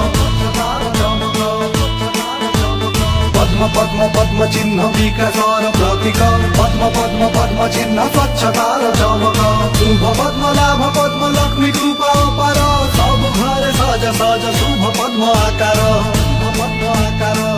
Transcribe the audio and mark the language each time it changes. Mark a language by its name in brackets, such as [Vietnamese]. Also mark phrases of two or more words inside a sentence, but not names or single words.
[Nepali] पद्म पद्म पद्म चिन्ह विकास र प्रतीक, पद्म पद्म पद्म चिन्ह स्वच्छता र चमक। [Hindi] शुभ पद्म लाभ पद्म लक्ष्मी कृपा अपार, सब घर सज सज शुभ पद्म आकार, पद्म आकार।